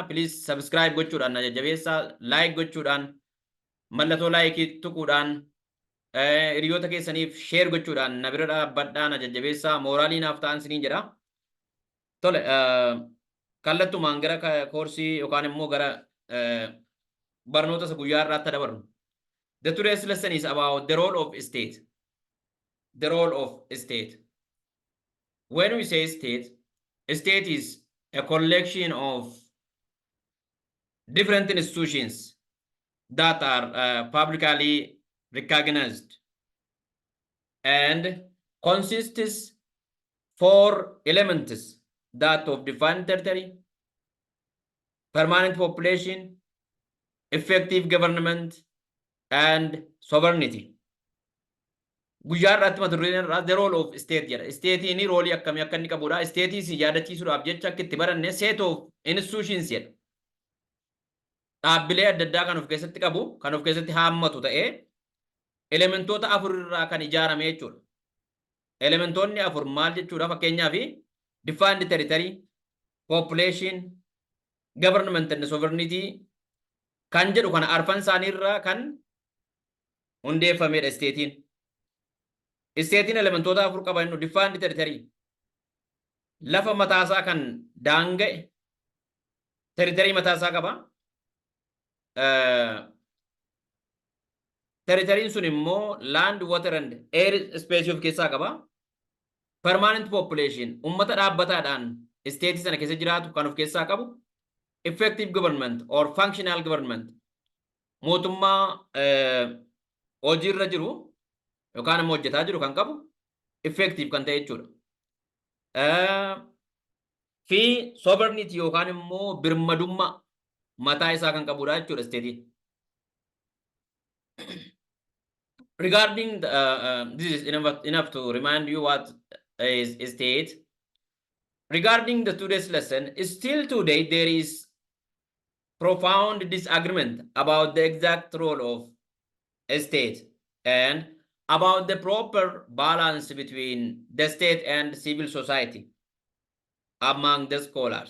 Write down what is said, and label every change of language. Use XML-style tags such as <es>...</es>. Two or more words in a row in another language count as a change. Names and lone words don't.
<en>Please subscribe</en> <om>gochuudhaan na jajjabeessa. Like gochuudhaan mallattoo like tuquudhaan hiriyoota keessaniif share gochuudhaan na bira dhaabbadhaa na jajjabeessa. Mooraalii naaf ta'an isiniin jedha. Tole, kallattumaan gara koorsii yookaan immoo gara barnoota isa guyyaa irraatti dabarru.</om> <en>The today's lesson is about the role of state. The role of state. When we say state, state is a collection of different institutions that are publicly recognized and consists 4 elements that of defined territory, permanent population, effective government, and sovereignty.</en> <om>Guyyaa irratti mata dureen irraa</om> <en>the role of state</en> <om>jedha. State'n roolii akkamii akka inni qabudha. State'n si yaadachiisuudhaaf jecha akka itti baranne</om> <en>set of institutions</en> <om>jedha. Dhaabbilee adda addaa kan of keessatti qabu, kan of keessatti haammatu ta'ee elementoota 4 irraa kan ijaarame jechuudha. Elementoonni 4 maal jechuudha? Fakkeenyaaf</om> <en>defined territory, population, government and sovereignty</en> <om>kan jedhu kana arfan isaanii irraa kan hundeeffamedha state'n. State'n elementoota 4 qaba inni</om> <en>defined territory.</en> <om>Lafa mataasaa kan daanga'e territory mataasaa qaba. Territory'n sun immoo</om> <en>land, water and air space</en> <om>of keessaa qaba.</om> <en>Permanent population</en> <om>ummata dhaabbataadhaan state sana keessa jiraatu kan of keessaa qabu.</om> <en>Effective government or functional government</en> <om>mootummaa hojiirra jiru yookaan immoo hojjetaa jiru kan qabu effective kan ta'e jechuudha. Fi sovereignty yookaan immoo birmadummaa mataa isaa kan qabudha jechuudha state'n.</om> <en>Regarding this is enough to remind you what is state. Regarding the today's lesson, still today there is profound disagreement about the exact role of a state and about the proper balance between the state and civil society among the scholars.</en>